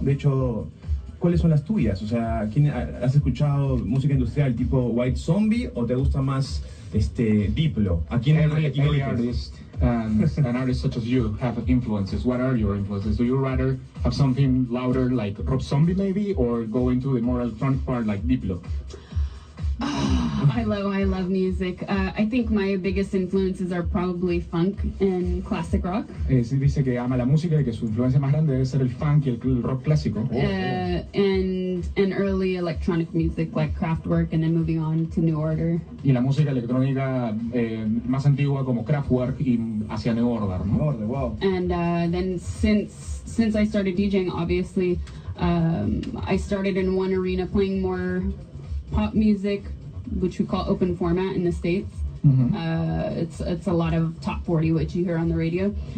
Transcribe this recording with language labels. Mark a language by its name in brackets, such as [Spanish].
[Spanish] De hecho, ¿cuáles son las tuyas? O sea, ¿has escuchado música industrial tipo White Zombie o te gusta más Diplo? ¿A quién [English] Every artist and an artist such as you have influences. What are your influences? Do you rather have something louder like Rob Zombie maybe, or go into the more electronic part like Diplo? I love music. I think my biggest influences are probably funk and classic rock. [Spanish] Sí, dice que ama la música y que su influencia más grande debe ser el funk y el rock clásico. [English] And early electronic music like Kraftwerk, and then moving on to New Order. [Spanish] Y la música electrónica más antigua como Kraftwerk y hacia New Order, ¿no? [English] New Order, wow. And then since I started DJing, obviously, I started in one arena playing more pop music, which we call open format in the States. It's a lot of top 40, which you hear on the radio.